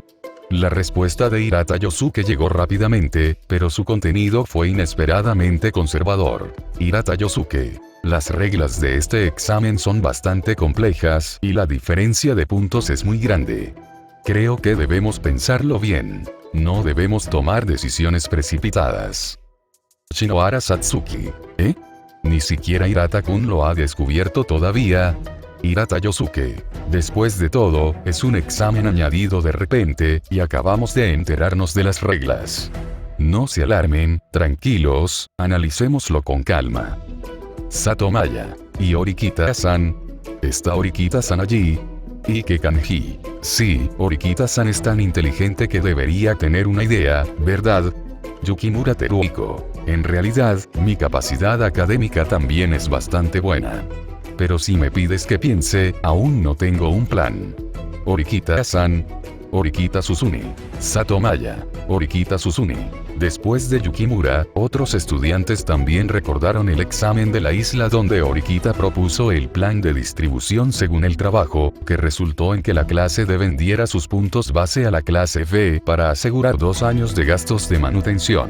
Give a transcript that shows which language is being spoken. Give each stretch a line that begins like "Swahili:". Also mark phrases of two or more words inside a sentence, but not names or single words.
Spanish: La respuesta de Hirata Yosuke llegó rápidamente, pero su contenido fue inesperadamente conservador. Hirata Yosuke. Las reglas de este examen son bastante complejas, y la diferencia de puntos es muy grande. Creo que debemos pensarlo bien. No debemos tomar decisiones precipitadas. Shinohara Satsuki. ¿Eh? Ni siquiera Hirata-kun lo ha descubierto todavía. Hirata Yosuke. Después de todo, es un examen añadido de repente, y acabamos de enterarnos de las reglas. No se alarmen, tranquilos, analicémoslo con calma. Sato Maya. ¿Y Horikita-san? ¿Está Horikita-san allí? Ike Kanji. Sí, Horikita-san es tan inteligente que debería tener una idea, ¿verdad? Yukimura Teruhiko. En realidad, mi capacidad académica también es bastante buena. Pero si me pides que piense, aún no tengo un plan. Horikita-san. Horikita Suzune. Sato Maya. Horikita Suzune. Después de Yukimura, otros estudiantes también recordaron el examen de la isla donde Horikita propuso el plan de distribución según el trabajo, que resultó en que la clase D vendiera sus puntos base a la clase B para asegurar 2 años de gastos de manutención.